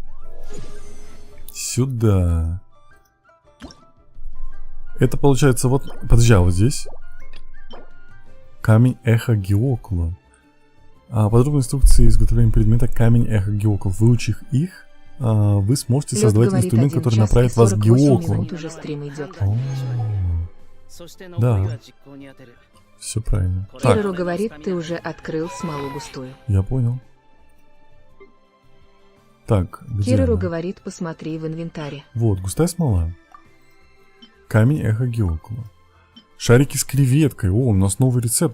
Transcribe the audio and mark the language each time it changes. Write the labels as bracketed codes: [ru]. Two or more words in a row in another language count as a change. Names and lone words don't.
[ru] Сюда. Это получается вот... Подожди, а вот здесь? Камень эхо Геокула. Подробные инструкции изготовления предмета камень эхо Геокул. Выучив их, вы сможете Лёд создавать говорит, инструмент, 1 который час и направит вас к 48 Геоклу. минут уже стрим идет. [ja] そして残りは実行に当てる。 [ru] Все правильно. Так, Кирору говорит, ты уже открыл смолу густую. я понял. Так, где Кирору она? говорит, посмотри в инвентаре. Вот, густая смола. Камень эхо Геокула. Шарики с креветкой. О, у нас новый рецепт.